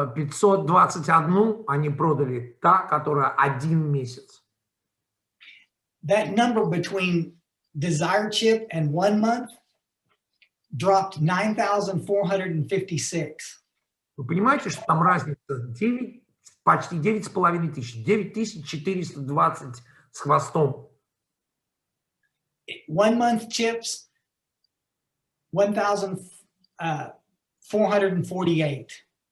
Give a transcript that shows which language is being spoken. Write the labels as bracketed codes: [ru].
[ru] 6521 они продали, та, которая 1 месяц. [en] That number between Desire chip and 1 month dropped 9,456. [ru] Вы понимаете, что там разница 9, почти 9,5 тысяч, 9420 с хвостом. [en] 1 month chips, 1,448.